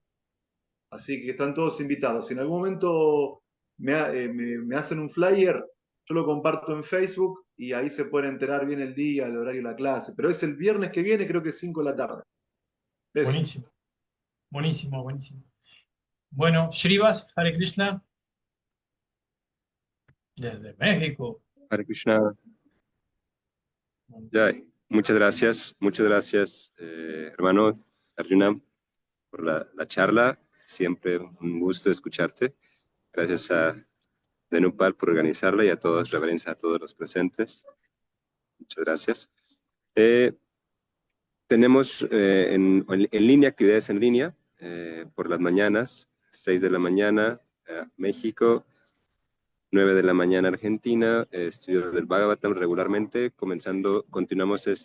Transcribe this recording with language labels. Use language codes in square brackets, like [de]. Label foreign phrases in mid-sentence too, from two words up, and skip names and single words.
[es] Así que están todos invitados. Si en algún momento me hacen un flyer, yo lo comparto en Facebook y ahí se pueden enterar bien el día, el horario de la clase. Pero es el viernes que viene, creo que es 5 de la tarde. Eso. Buenísimo, buenísimo, buenísimo. Bueno, [sa] Shrivas, Hare Krishna, [es] desde México. [sa] Hare Krishna. Jai. [es] Muchas gracias, hermano Arjuna, por la charla. Siempre un gusto escucharte. Gracias a Denupal por organizarla y a todos, reverencia a todos los presentes. Muchas gracias. Tenemos en línea, actividades en línea, por las mañanas, 6 de la mañana, México, 9 de la mañana Argentina, estudio del Bhagavatam regularmente, continuamos